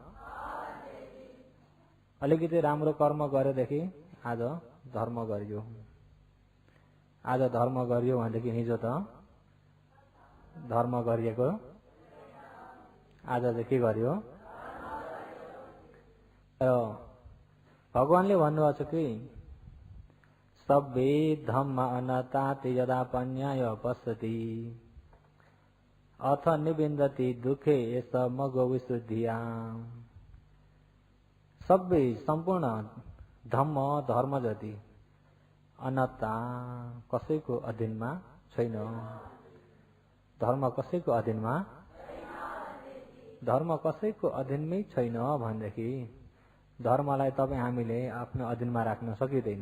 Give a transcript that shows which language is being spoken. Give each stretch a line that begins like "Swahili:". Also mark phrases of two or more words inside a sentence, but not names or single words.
Nepali: अलिकति राम्रो कर्म गरेदेखि आज धर्म गरियो, आज धर्म गरियो भनेदेखि हिजो त धर्म गरिएको, आज चाहिँ के गरियो? र भगवानले भन्नुभएको छ कि
Pali: सब्बे धम्म अनताति यदा पन्याय पश्यति अथ निबिन्दति दुखे एष मगो विशुद्धिया।
Nepali: सबै सम्पूर्ण धर्म जति अनता कसैको अधीनमा छैन। धर्म कसैको अधीनमा, धर्म कसैको अधीनमै छैन भनेदेखि धर्मलाई तपाईँ हामीले आफ्नो अधीनमा राख्न सकिँदैन।